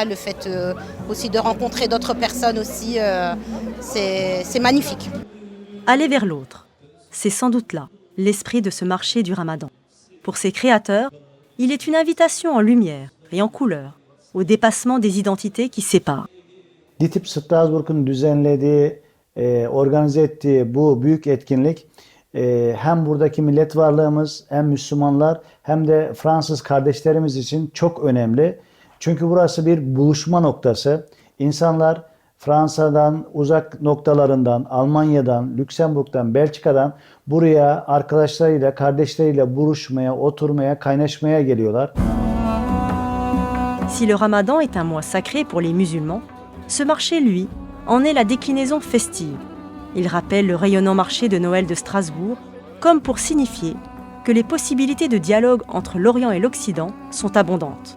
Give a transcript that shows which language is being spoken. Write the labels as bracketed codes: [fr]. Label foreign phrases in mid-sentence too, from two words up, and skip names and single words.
[fr] Le fait aussi de rencontrer d'autres personnes aussi, c'est magnifique. Aller vers l'autre, c'est sans doute là l'esprit de ce marché du Ramadan. Pour ses créateurs, il est une invitation en lumière et en couleur au dépassement des identités qui séparent. [tr] DITIB Strasbourg'un düzenlediği, organize ettiği bu büyük etkinlik hem buradaki millet varlığımız, hem Müslümanlar hem de Fransız kardeşlerimiz için çok önemli. Çünkü burası bir buluşma noktası. İnsanlar Fransa'dan, uzak noktalarından, Almanya'dan, Lüksemburg'dan, Belçika'dan buraya arkadaşlarıyla, kardeşleriyle buluşmaya, oturmaya, kaynaşmaya geliyorlar. [fr] Si le Ramadan est un mois sacré pour les musulmans, ce marché, lui, en est la déclinaison festive. Il rappelle le rayonnant marché de Noël de Strasbourg, comme pour signifier que les possibilités de dialogue entre l'Orient et l'Occident sont abondantes.